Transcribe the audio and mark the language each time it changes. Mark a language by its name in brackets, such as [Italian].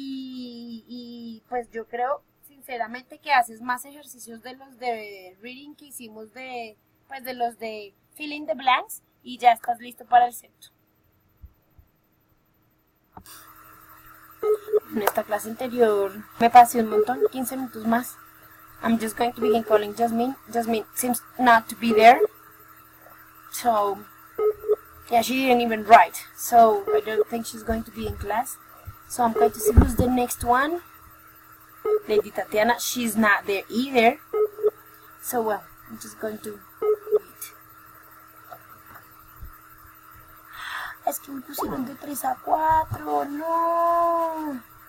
[Spanish] Y pues yo creo, sinceramente, que haces más ejercicios de los de reading que hicimos de los de [English] filling the blanks [Spanish] y ya estás listo para el septo. En esta clase anterior me pasé un montón, 15 minutos más. [English] I'm just going to begin calling Jasmine. Jasmine seems not to be there. So, yeah, she didn't even write. So, I don't think she's going to be in class. So, I'm going to see who's the next one. Lady Tatiana, she's not there either. So, well, I'm just going to wait. [Spanish] Es que me pusieron de 3 a 4, no.